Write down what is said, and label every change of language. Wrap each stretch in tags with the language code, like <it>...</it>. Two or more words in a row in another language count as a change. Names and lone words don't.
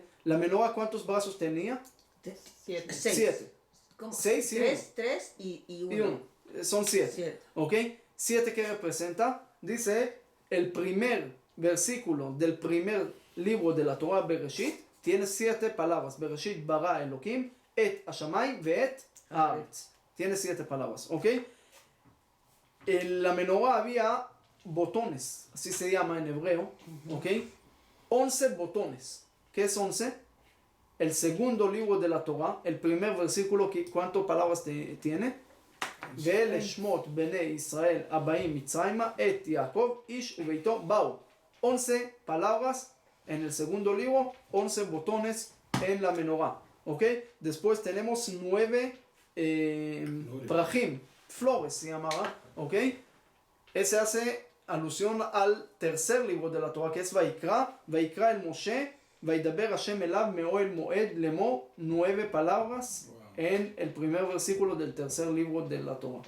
<es>La menorá, ¿cuántos brazos tenía? 7. 7. ¿Cómo? 6 y 3 y 1. y 1. Son 7. ¿Ok? 7 que representa, dice, el primer versículo del primer libro de la Torah, Bereshit, tiene 7 palabras.</es> <he>בראשית ברא אלוהים, את השמים, ואת הארץ.</he> <es>Tiene 7 palabras. ¿Ok? En la menorá había botones, así se llama en hebreo, ¿ok? 11 botones. ¿Qué es 11? El segundo libro de la Torah, el primer versículo, ¿cuántas palabras tiene?</es> <he>ואל שמות בני ישראל הבאים מצרימה את יעקב איש וביתו באו.</he> <es>11 palabras en el segundo libro, 11 botones en la menorá, ¿ok? Después tenemos 9 prajim, flores se llamaba, ¿ok? Ese hace alusión al tercer libro de la Torah, que es</es> <he>ויקרא אל משה, וידבר השם אליו מאוהל מועד לאמור,</he> <es>9 palabras en el primer versículo del tercer libro de la Torah.</es>